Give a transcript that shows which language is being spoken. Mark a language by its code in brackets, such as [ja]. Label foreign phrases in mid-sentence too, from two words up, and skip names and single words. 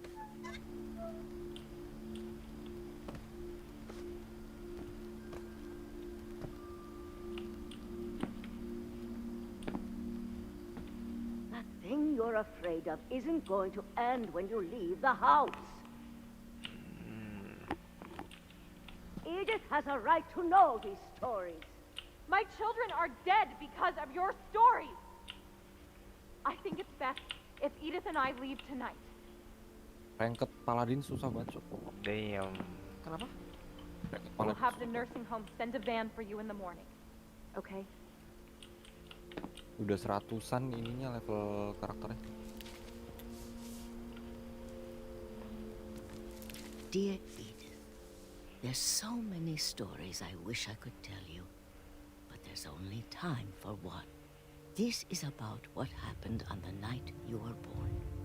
[en] That thing you're afraid of isn't going to end when you leave the house. Edith has a right to know these stories. My children are dead because of your stories. I think it's best if Edith and I leave tonight. [id] Rangket Paladin susah banget. [en] Damn. [id] Kenapa? [en] We'll have the nursing home send a van for you in the morning. Okay? [id] Udah 100-an ininya level karakternya. [en] Dear Edith, there's so many stories I wish I could tell you, but there's only time for one. This is about what happened on the night you were born.